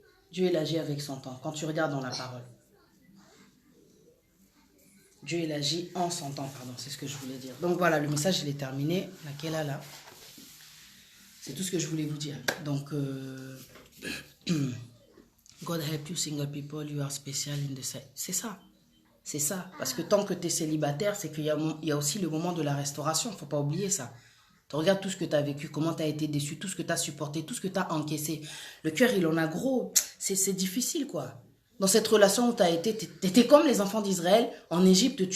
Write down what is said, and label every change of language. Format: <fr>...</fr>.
<fr>Dieu, il agit avec son temps. Quand tu regardes dans la parole. Dieu, il agit en son temps, pardon. C'est ce que je voulais dire. Donc, voilà, le message, il est terminé. Laquelle là. C'est tout ce que je voulais vous dire.</fr> <en>Donc, God help you, single people, you are special in the sight.</en> <fr>C'est ça. C'est ça. Parce que tant que tu es célibataire, c'est qu'il y a aussi le moment de la restauration. Il ne faut pas oublier ça. Tu regardes tout ce que tu as vécu, comment tu as été déçu, tout ce que tu as supporté, tout ce que tu as encaissé. Le cœur, il en a gros. C'est difficile, quoi. Dans cette relation où tu as été, tu étais comme les enfants d'Israël en Égypte.</fr>